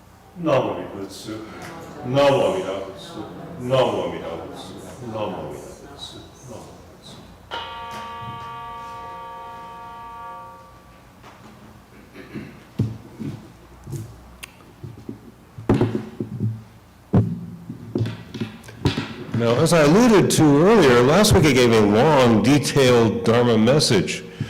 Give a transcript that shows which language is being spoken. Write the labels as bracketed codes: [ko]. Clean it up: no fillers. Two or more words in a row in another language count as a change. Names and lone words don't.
[ja] 南無仏、南無仏、南無仏、南無仏、南無仏, Namo Butsu. [en] Now, as I alluded to earlier, last week I gave a long, detailed Dharma message.